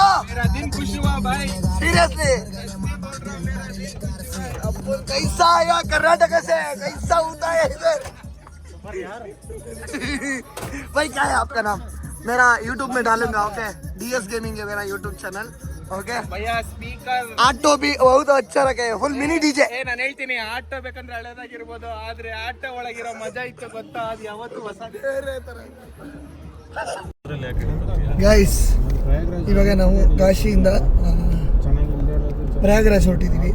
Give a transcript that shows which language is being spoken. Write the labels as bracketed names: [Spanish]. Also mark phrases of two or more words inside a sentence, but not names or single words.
[Hindi] मेरा दिन खुश हुआ भाई. सीरियसली कैसा आया कर्नाटक से, कैसा होता है इधर? भाई क्या है आपका नाम? मेरा YouTube में डालूंगा. ओके, DS गेमिंग है मेरा YouTube चैनल. ओके भैया स्पीकर ऑटो भी बहुत अच्छा रखे [English] full mini DJ. [Kannada] ನಾನು ಹೇಳ್ತೀನಿ, ಆಟೋ ಬೇಕಂದ್ರೆ ಹಳೇದಾಗಿರ್ಬೋದು, ಆದ್ರೆ ಆಟೋ ಒಳಗಿರೋ ಮಜಾ ಇತ್ತು ಗೊತ್ತಾ, ಅದು ಯಾವತ್ತೂ ಹೊಸ. ಗೈಸ್ ಇವಾಗ ನಾವು ಕಾಶಿಯಿಂದ ಪ್ರಯಾಗ್ರಾಜ್ ಹೊರಟಿದ್ದೀವಿ.